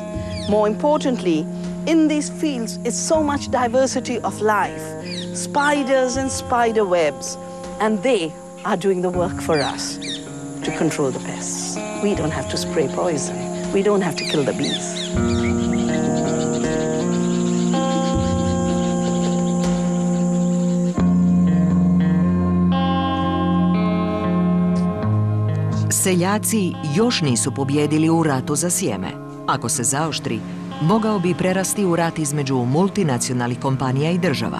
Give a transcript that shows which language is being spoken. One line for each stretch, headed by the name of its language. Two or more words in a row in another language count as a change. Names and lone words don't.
English: More importantly, in these fields, it's so much diversity of life. Spiders and spider webs, and they are doing the work for us to control the pests. We don't have to spray poison. We don't have to kill the bees.
Croatian: Seljaci još nisu pobijedili u ratu za sjeme. Ako se zaoštri, mogao bi prerasti u rat između multinacionalnih kompanija i država.